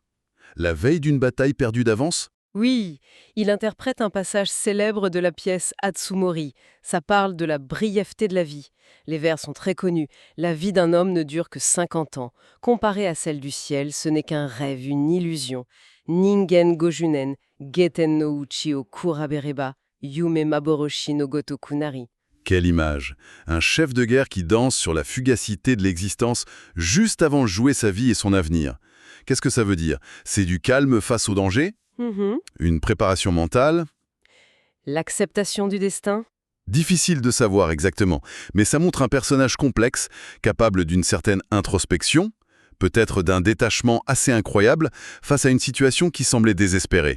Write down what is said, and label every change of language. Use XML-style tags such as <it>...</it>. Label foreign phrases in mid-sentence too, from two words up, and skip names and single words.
<fr>La veille d'une bataille perdue d'avance? Oui, il interprète un passage célèbre de la pièce Atsumori. Ça parle de la brièveté de la vie. Les vers sont très connus. La vie d'un homme ne dure que 50 ans. Comparée à celle du ciel, ce n'est qu'un rêve, une illusion.</fr> <ja>人間五十年、下天の内をくらぶれば、夢幻の如くなり.</ja> <fr>Quelle image! Un chef de guerre qui danse sur la fugacité de l'existence juste avant de jouer sa vie et son avenir. Qu'est-ce que ça veut dire? C'est du calme face au danger? Une préparation mentale? L'acceptation du destin? Difficile de savoir exactement, mais ça montre un personnage complexe, capable d'une certaine introspection, peut-être d'un détachement assez incroyable face à une situation qui semblait désespérée.</fr>